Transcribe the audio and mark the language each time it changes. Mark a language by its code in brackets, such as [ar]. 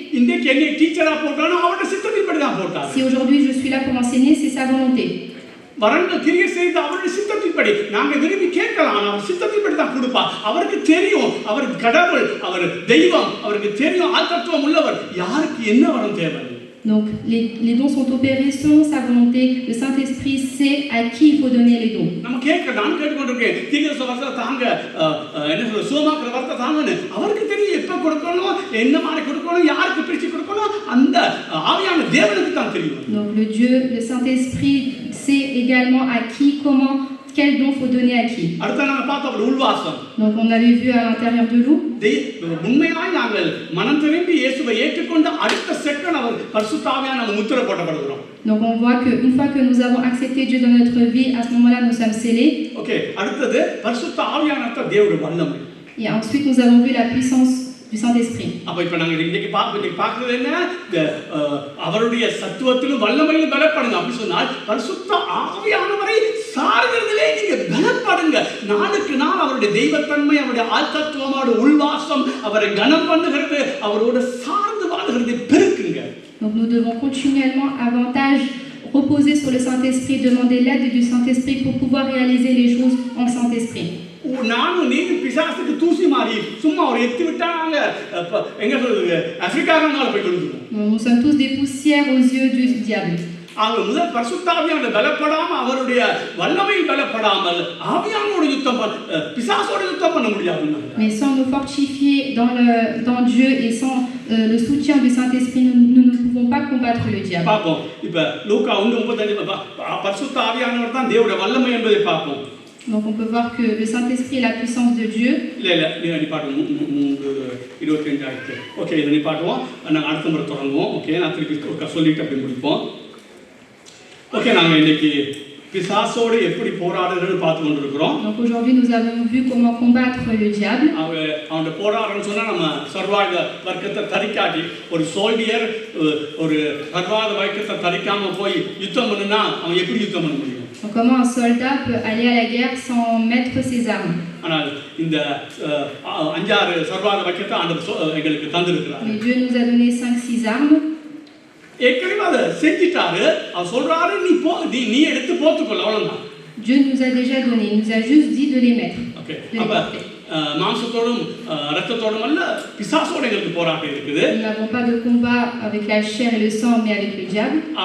[ta] இன்னைக்கு என்னை டீச்சரா போட்டானோ அவருடைய சித்தத்தின்படி தான் போட்டார். [fr] Si aujourd'hui je suis là pour enseigner, c'est sa volonté. [ta] வரங்க கிரியை செய்து அவருடைய சித்தத்தின்படி நாங்க விரும்பி கேட்கலாம். அவர் சித்தத்தின்படி தான் கொடுப்பார். அவருக்கு தெரியும் அவர் கடவுள், அவர் தெய்வம், அவருக்கு தெரியும் ஆழ்தத்துவம் உள்ளவர். யாருக்கு என்ன வரம் தேவை. [fr] Donc les dons sont opérés selon sa volonté. Le Saint-Esprit sait à qui il faut donner les dons. [ta] நம்ம நான் கேட்டுக்கொண்டிருக்கேன் தீர்க்க வரத்தை தாங்க என்ன சொல்ற சுகமாக்குற வரத்தை தாங்கன்னு அவருக்கு தெரியும் எப்ப கொடுக்கணும், என்ன மாதிரி கொடுக்கணும், யாருக்கு பிரிச்சு கொடுக்கணும், அந்த ஆவியான தேவனுக்கு தான் தெரியும். [fr] Donc le Dieu, le Saint-Esprit sait également à qui, comment, quel don faut donner à qui. [ta] அடுத்து நாம பார்த்தோம் உள்வாசம். [fr] Donc on avait vu à l'intérieur de nous. [ta] உண்மையாய் நாங்கள் மனம் திரும்பி இயேசுவை ஏற்றுக்கொண்ட அடுத்த செகண்ட் அவர் பரிசுத்த ஆவியானவர் முத்திரை போடப்படுகிறோம். [fr] Donc on voit que une fois que nous avons accepté Dieu dans notre vie, à ce moment-là nous sommes scellés. [ta] OK, அடுத்து பரிசுத்த ஆவியானவர் தேவனுடைய வல்லமை. [fr] Et ensuite nous avons vu la puissance du Saint-Esprit. [ta] அப்ப இப்ப நாங்க இன்னைக்கு பார்க்கிறது என்ன, அவருடைய சத்துவத்திலும் வல்லமையிலும் பலப்படுங்க. அப்படி சொன்னால் பரிசுத்த ஆவியானவரை சார்கிறதிலே நீங்க பலப்படுங்க. நாளுக்கு நாள் அவருடைய தெய்வத்தன்மை, அவருடைய ஆழ்தத்துவம், அவருடைய உள்வாசம் அவரை கனம் பண்ணுகிறது, அவரோட சார்ந்து வாழ்கிறதை பெருக்குங்க. [fr] Donc nous devons continuellement avantage reposer sur le Saint-Esprit, demander l'aide du Saint-Esprit pour pouvoir réaliser les choses en Saint-Esprit. [ta] நானும் நீங்க பிசாசுக்கு தூசி மாறி சும்மா ஒரு எத்தி விட்டாங்க எங்க சொல்றது ஆப்பிரிக்காவுக்கு போய் விழுந்துடும். [fr] Nous sommes tous des poussières aux yeux du diable. [ta] அவங்க முதல் பரிசுத்த ஆவியானவர் பலப்படாம அவருடைய வல்லமையில் பலப்படாமல் ஆவியானோட யுத்தம் பிசாசோட யுத்தம் பண்ண முடியாது. [fr] Mais sans nous fortifier dans Dieu et sans le soutien du Saint-Esprit, nous ne pouvons pas combattre le diable. [ta] பாப்போம். இப்ப லூக்கா 1:35 பரிசுத்த ஆவியானவர் தான் தேவனுடைய வல்லமை என்பதை பார்ப்போம். [fr] Donc on peut voir que le Saint-Esprit est la puissance de Dieu. [ta] இல்ல நீ பாடுவோம் 3:25 ஆயிடுச்சு. ஓகே இதை நீ பாடுவோம். நாங்கள் அடுத்த முறை தொடங்குவோம். ஓகே நான் திருப்பி சொல்லிட்டு அப்படி முடிப்போம். ஓகே நாங்கள் இன்னைக்கு பிசாசோடு எப்படி போராடுறதுன்னு பார்த்து கொண்டிருக்கிறோம். [fr] Donc aujourd'hui nous avons vu comment combattre le diable. [ta] அவன் போராடுறன்னு சொன்னா நம்ம சர்வாயுத வர்க்கத்தை தரிக்காட்டி ஒரு சோல்டியர் ஒரு சர்வாயுத வர்க்கத்தை தரிக்காம போய் யுத்தம் பண்ணுனா அவன் எப்படி யுத்தம் பண்ண முடியும்? [fr] Donc comment un soldat peut aller à la guerre sans mettre ses armes? [ta] ஆனால் இந்த 5-6 சர்வாயுத வர்க்கத்தை ஆண்டவர் எங்களுக்கு தந்திருக்கிறார். [fr] Mais Dieu nous a donné 5-6 armes. [ta] ஏற்கனவே அதை செஞ்சிட்டாரு. அவர் சொல்றாரு நீ எடுத்து போத்துக்கொள்ள அவ்வளவுதான். [fr] Dieu nous a déjà donné, il nous a juste dit de les mettre. [ta] Okay அப்ப மாம்சத்தோடும் இரத்தத்தோடும் அல்ல பிசாசோட எங்களுக்கு போராட்டம் இருக்குது. [fr] Nous n'avons pas de combat avec la chair et le sang mais avec le diable.